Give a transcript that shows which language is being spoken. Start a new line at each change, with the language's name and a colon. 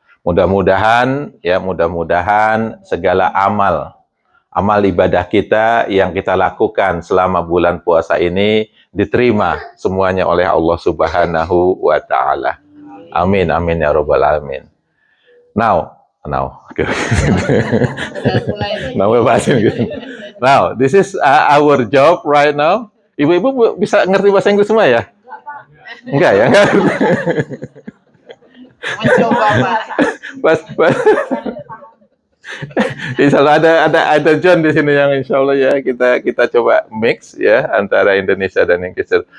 Indonesian: Mudah-mudahan segala amal ibadah kita yang kita lakukan selama bulan puasa ini diterima semuanya oleh Allah Subhanahu wa taala. Amin amin ya rabbal alamin.
English: Now, now we're
Indonesian: bahasa Inggris.
English: Now, this is our job right now.
Indonesian: Ibu-ibu bisa ngerti bahasa Inggris semua ya? Enggak ya? Mencoba, Pak. Insya Allah ada John di sini yang insya Allah ya kita coba mix ya antara Indonesia dan Inggris.